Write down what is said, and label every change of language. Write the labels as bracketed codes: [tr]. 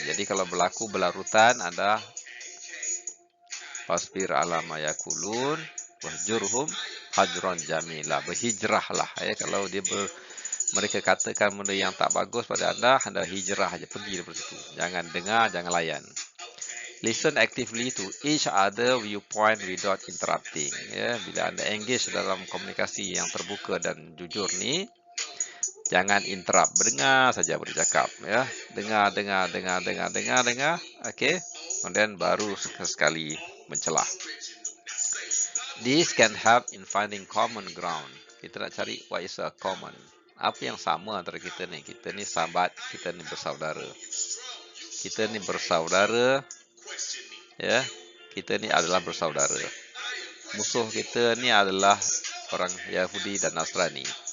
[ms] Jadi kalau berlaku berlarutan, ada [ar] fasbir ala ma yakulun wahjurhum hajron jamila. [ms] Berhijrahlah, ya. Kalau mereka katakan benda yang tak bagus pada anda hijrah aja, pergi dari situ. Jangan dengar, jangan layan. [en] Listen actively to each other viewpoint without interrupting. [ms] Ya, bila anda engage dalam komunikasi yang terbuka dan jujur ni, jangan interrupt, dengar saja bercakap, ya. Dengar. Okey. Kemudian baru sekali mencelah. [en] This can help in finding common ground. [ms] Kita nak cari [en] what is a common. [ms] Apa yang sama antara kita ni? Kita ni sahabat, kita ni bersaudara. Kita ni bersaudara, ya. Kita ni adalah bersaudara. Musuh kita ni adalah orang Yahudi dan Nasrani.